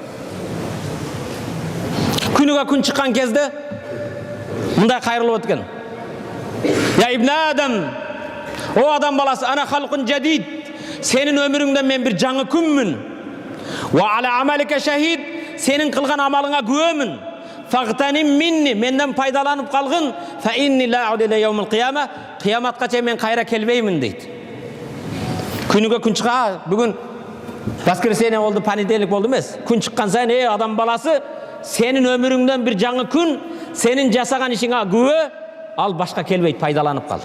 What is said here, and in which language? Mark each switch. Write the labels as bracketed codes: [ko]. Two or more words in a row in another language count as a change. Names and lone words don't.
[ky] Күнүгө күн чыккан кезде мындай кайрылып өткөн. [ar] يا ابن آدم, [ky] о адам баласы, [ar] أنا خلق جديد. [ky] Сенин өмүрүңдөн мен бир жаңы күнмүн. [ar] وعلى عملك شهيد, [ky] сенин кылган амалыңа күбөмүн. [ar] فاغتنم مني, [ky] менден пайдаланып калгын. [ar] فإني لا أعود إلى يوم القيامة, [ky] кыяматка чейин мен кайра келбеймин дейт. Күнүгө күн чыга, бүгүн воскресенье болду, понедельник болду эмес. Күн чыккан сайын, адам баласы, сенин өмүрүңдөн бир жаңы күн, сенин жасаган ишиңе күбө, ал башка келбейт, пайдаланып кал.